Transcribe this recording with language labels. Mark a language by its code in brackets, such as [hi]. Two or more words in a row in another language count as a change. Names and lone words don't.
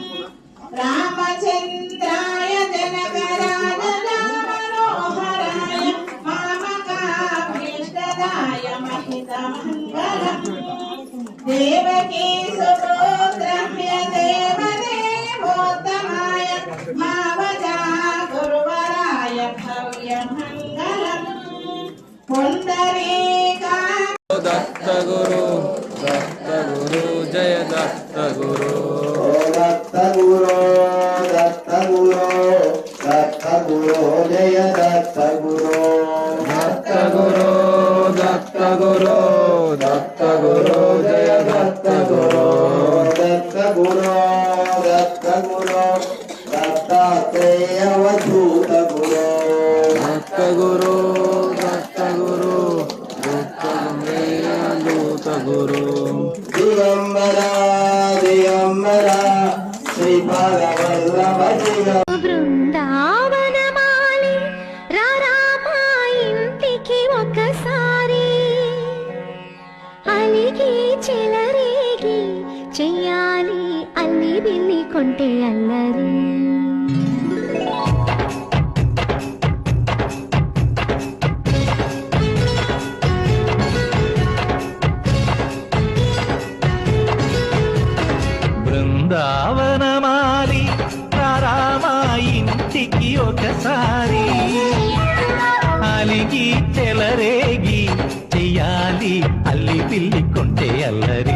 [sa] రామచంద్రాయ జనకరాజ మనోహరాయ మామకాభీష్టదాయ మహితమంగళం దేవకీ సుపుత్రమ్య దేవదేవోత్తమాయ మావజా మంగళం పుండరీకా [mr] दत्त गुरु जय दत्त गुरु दत्त गुरु दत्त गुरु दत्त गुरु जय दत्त गुरु दत्त गुरु दत्त गुरु दत्त गुरु जय दत्त गुरु दत्त गुरु दत्त गुरु दत्तात्रेय अवधूत गुरु दत्त गुरु दत्त गुरु दूत गुरु दिगंबरा दिगंबरा श्रीपादवल्लभ दिगंबरा [te] బృందావనమాలి రారామా ఇంటికి ఒకసారి అలిగి చెలరేగి చెయ్యాలి అల్లి బిల్లి కొంటే అల్లరి బృందావనమాలి రారామా ఇంటికి ఒకసారి అలిగి చెలరేగి చెయ్యాలి అల్లి పిల్లి కొంటే అల్లరి